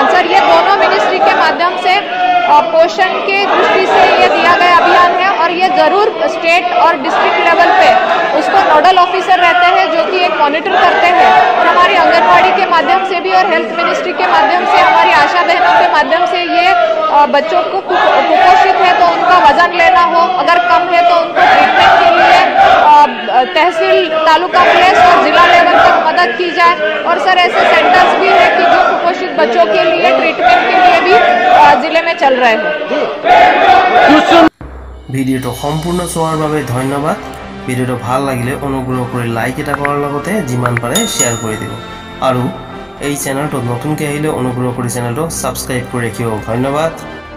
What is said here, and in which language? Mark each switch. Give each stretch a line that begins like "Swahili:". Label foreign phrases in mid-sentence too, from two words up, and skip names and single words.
Hindi: सर, ये दोनों मिनिस्ट्री के माध्यम से पोषण के दृष्टि से ये दिया गया अभियान है और ये जरूर स्टेट और
English: district level
Hindi: पे उसको
English: nodal officer
Hindi: रहते हैं जो कि एक मॉनिटर करते हैं, और हमारी आंगनबाड़ी के माध्यम से भी और
English: health ministry
Hindi: के माध्यम से हमारी आशा बहनों के माध्यम से ये बच्चों को कुपोषित है तो उनका वजन लेना हो, अगर कम है तो उनको ट्रीटमेंट के लिए तहसील, तालुका प्लेस और जिला लेवल तक मदद की जाए। और सर ऐसे सेंटर्स भी है कि जो कुपोषित बच्चों के लिए ट्रीटमेंट के लिए भी जिले में चल रहे हैं।
Assamese: ভিডিঅ'টো সম্পূৰ্ণ চোৱাৰ বাবে ধন্যবাদ। ভিডিঅ'টো ভাল লাগিলে অনুগ্ৰহ কৰি লাইক এটা কৰাৰ লগতে যিমান পাৰে শ্বেয়াৰ কৰি দিব আৰু এই চেনেলটো নতুনকৈ আহিলে অনুগ্ৰহ কৰি চেনেলটো ছাবস্ক্ৰাইব কৰি ৰাখিব। ধন্যবাদ।